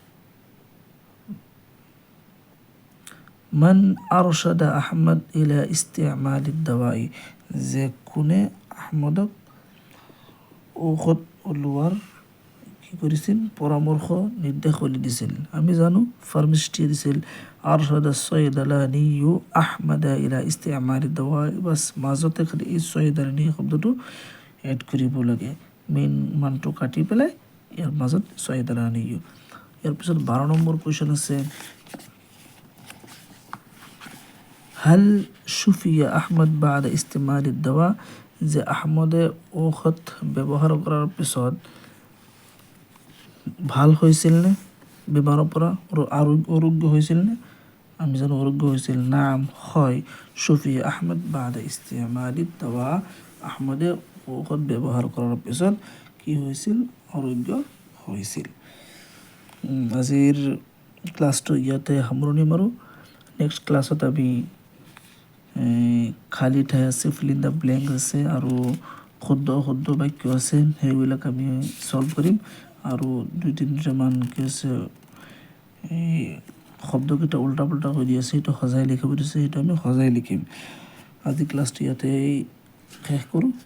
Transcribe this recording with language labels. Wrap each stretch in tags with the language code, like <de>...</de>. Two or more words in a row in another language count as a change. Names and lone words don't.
<ar>من أرشد أحمد إلى استعمال الدواء</ar> <as>যে কোনে আহমদক ঔষধ ওলোৱাৰ কি কৰিছিল পৰামৰ্শ নিৰ্দেশ দিছিল আমি জানো ফাৰ্মাচিষ্টে দিছিল</as> <ar>أرشد الصيدلاني أحمد إلى استعمال الدواء</ar> <as>বাস মাজতে খালি এই صيدلاني শব্দটো এড কৰিব লাগে মেইন মানটো কাটি পেলাই ইয়াৰ মাজত صيدلاني ইয়াৰ পিছত 12 নম্বৰ কোৱেশ্চন আছে</as> <ar>هل شفي أحمد بعد استعمال الدواء</ar> <as>যে আহমদে ঔষধ ব্যৱহাৰ কৰাৰ পিছত ভাল হৈছিল নে বেমাৰৰ পৰা আৰোগ্য হৈছিল নে আমি জানো আৰোগ্য হৈছিল নাম হয়</as> <ar>شفي أحمد بعد استعمال الدواء</ar> <as>আহমদে ঔষধ ব্যৱহাৰ কৰাৰ পিছত কি হৈছিল আৰোগ্য হৈছিল আজিৰ ক্লাছটো ইয়াতে সামৰণি মাৰো নেক্সট ক্লাছত আমি খালি ঠাই আছে</as> <en>fill in the blank</en> <as>আছে আৰু শুদ্ধ বাক্য আছে সেইবিলাক আমি সলভ কৰিম আৰু 2-3টা মান কি আছে এই শব্দকেইটা উল্টা পুল্টা হৈ দি আছে এইটো সজাই লিখিব দিছে এইটো আমি সজাই লিখিম আজি ক্লাছটো ইয়াতে শেষ কৰোঁ</as>